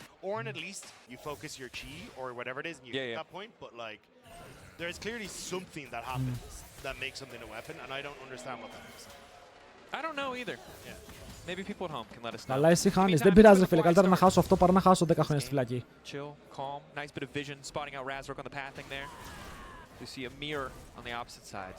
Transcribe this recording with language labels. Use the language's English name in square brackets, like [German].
[English] Orin, at least you focus your chi or whatever it is, and you get that point. But like, there's clearly something that happens that makes something a weapon, and I don't understand what that is. I don't know either. Maybe people at home can let us know. [Greek] Καλά, εσύ χάνεις. Δεν πειράζει, ρε φίλε. Καλύτερα να χάσω αυτό παρά να χάσω 10 χρόνια στη φυλακή. [English] Chill, calm, nice bit of vision, spotting out Razork on the pathing there. You see a mirror on the opposite side.